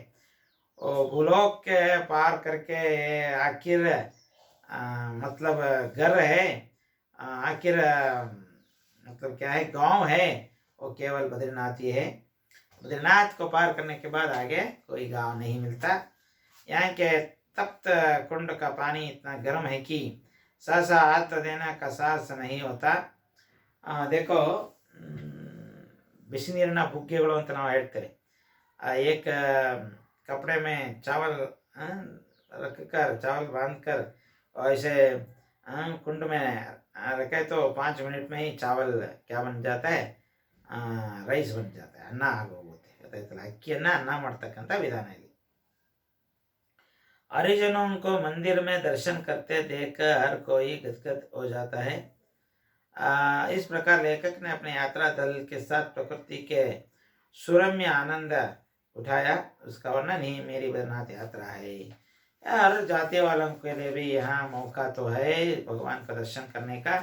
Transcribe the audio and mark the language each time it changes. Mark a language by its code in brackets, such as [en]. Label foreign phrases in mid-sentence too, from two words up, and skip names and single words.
[hi] और भूलोक के पार करके आखिर मतलब घर है, आखिर मतलब क्या है, गांव है, वो केवल बद्रीनाथ ही है। बद्रीनाथ को पार करने के बाद आगे कोई गांव नहीं मिलता। यहाँ के तप्त कुंड का पानी इतना गर्म है कि सहसा हाथ देना का साहस नहीं होता। देखो, [kn] ಬಿಸಿ ನೀರಿನ ಬುಗ್ಗೆಗಳು ಅಂತ ನಾವು ಹೇಳ್ತೇವೆ। [hi] एक कपड़े में चावल रख कर, चावल बांध कर और ऐसे कुंड में रखे तो 5 मिनट में ही चावल क्या बन जाता है, ರೈಸ್ बन जाता है, [kn] ಅನ್ನ ಆಗೋಗುತ್ತೆ। ಗೊತ್ತಾಯ್ತಲ್ಲ, ಅಕ್ಕಿಯನ್ನ ಅನ್ನ ಮಾಡ್ತಕ್ಕಂಥ ವಿಧಾನ ಇಲ್ಲಿ। [hi] हरिजनों को मंदिर में दर्शन करते देख हर कोई गदगद हो जाता है। इस प्रकार लेखक ने अपने यात्रा दल के साथ प्रकृति के सुरम्य आनंद उठाया। उसका वर्णन ही मेरी बद्रीनाथ यात्रा है। हर जाति वालों के लिए भी यहाँ मौका तो है भगवान का दर्शन करने का।